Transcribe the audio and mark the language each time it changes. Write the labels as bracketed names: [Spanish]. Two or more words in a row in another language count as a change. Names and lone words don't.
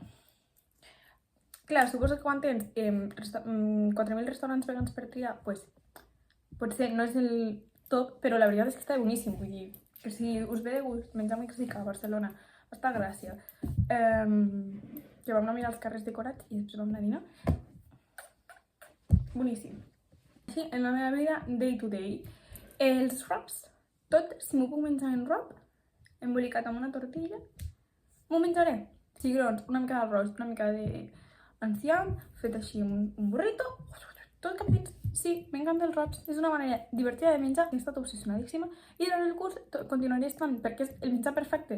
[Catalan] Clar, suposo que quan tens 4.000 restaurants vegans per triar, pues, potser no és el top, però la veritat és que està boníssim. Vull dir, que si us ve de gust menjar mexicà a Barcelona, està gràcia. Que vam anar a mirar els carrers decorats i després vam anar a dinar. Boníssim. Així, en la meva vida, [English] day to day. [Catalan] Els wraps, tot, si m'ho puc menjar en wrap, embolicat amb una tortilla, m'ho menjaré. Cigrons, una mica d'arròs, una mica de... enciam, fet així un burrito, tot cap dins. Sí, m'encanta els wraps, és una manera divertida de menjar, he estat obsessionadíssima i durant el curs continuaré estant perquè és el menjar perfecte.